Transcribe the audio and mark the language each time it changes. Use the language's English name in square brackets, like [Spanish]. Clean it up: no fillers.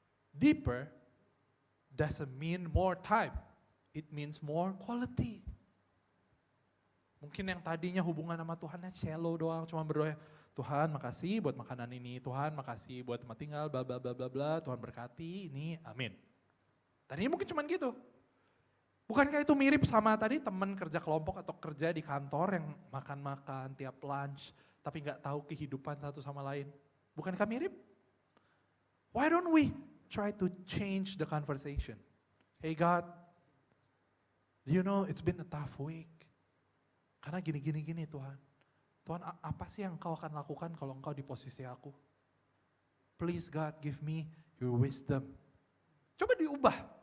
[English] Deeper doesn't mean more time. It means more quality. [Indonesian] Mungkin yang tadinya hubungan sama Tuhannya shallow doang, cuma berdoa, Tuhan makasih buat makanan ini, Tuhan makasih buat tempat tinggal, bla bla bla bla bla, Tuhan berkati ini, amin. Tadinya mungkin cuma gitu. Bukankah itu mirip sama tadi teman kerja kelompok atau kerja di kantor yang makan-makan tiap lunch, tapi gak tahu kehidupan satu sama lain. Bukankah mirip? [English] Why don't we try to change the conversation? Hey God, do you know it's been a tough week. [Indonesian] Karena gini Tuhan. Tuhan apa sih yang kau akan lakukan kalau engkau di posisi aku? [English] Please God give me your wisdom. [Indonesian] Coba diubah.